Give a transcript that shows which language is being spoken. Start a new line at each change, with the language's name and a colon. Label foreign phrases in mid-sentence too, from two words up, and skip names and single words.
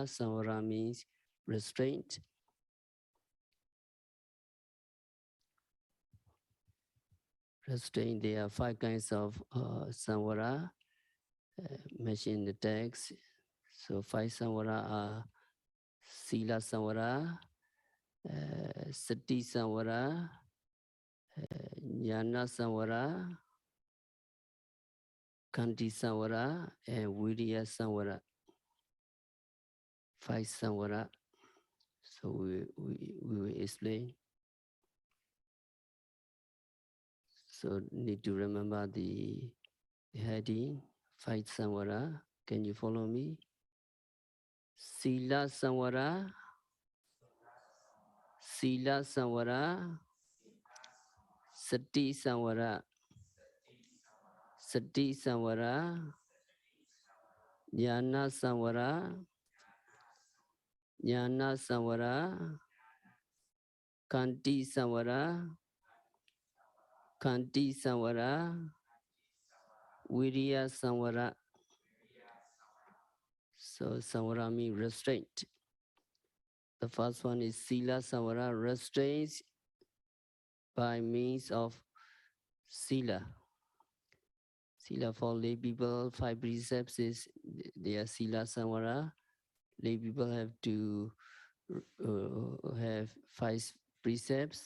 English: Samvara means restraint. Restraint, there are 5 kinds of samvara mentioned in the text.
Pali: So 5 samvara are sila samvara, sati samvara, jnana samvara, kanti samvara, and viriya samvara.
English: 5 samvara. So we will explain. So need to remember the heading, 5 samvara. Can you follow me?
Pali: Sila samvara, Sila samvara, Sati samvara, Sati samvara, Jnana samvara, Jnana samvara, Kanti samvara, Kanti samvara, Viriya samvara.
English: So samvara means restraint. The first one is
Pali: sila samvara,
English: restraints by means of sila. Sila for lay people, 5 precepts is they are
Pali: sila samvara.
English: Lay people have to have 5 precepts.